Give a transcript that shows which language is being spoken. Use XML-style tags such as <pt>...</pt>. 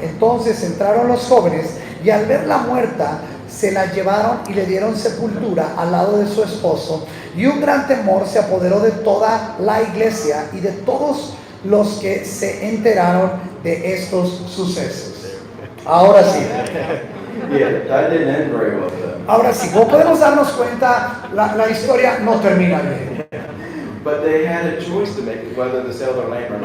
<es>Entonces entraron los jóvenes y al verla muerta, se la llevaron y le dieron sepultura al lado de su esposo. Y un gran temor se apoderó de toda la iglesia y de todos los que se enteraron de estos sucesos. Ahora sí.</es> <en>Yeah, that didn't end very well for them.</en> <es>Ahora sí, como podemos darnos cuenta, la historia no termina bien.</es> <en>But they had a choice to make whether to sell their land or not.</en>